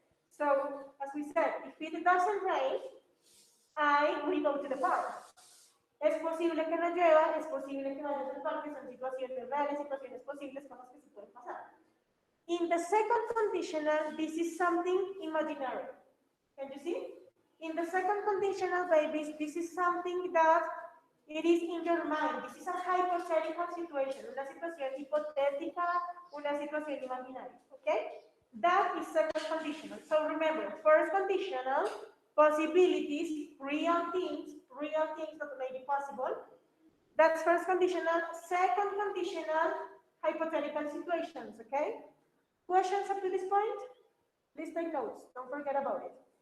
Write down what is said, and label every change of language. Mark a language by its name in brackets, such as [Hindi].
[English] So, as we said, if it doesn't rain, I will go to the park. [Spanish] Es posible que no llueva, es posible que vayas al parque, son situaciones reales, situaciones posibles, cosas que se pueden pasar. [English] In the second conditional, this is something imaginary. Can you see? In the second conditional, babies, this is something that it is in your mind. This is a hypothetical situation, [Spanish] una situación hipotética, una situación imaginaria. [English] Okay? That is second conditional. So remember, first conditional, possibilities, real things that may be possible. That's first conditional. Second conditional, hypothetical situations. Okay? Questions up to this point? Please take notes. Don't forget about it.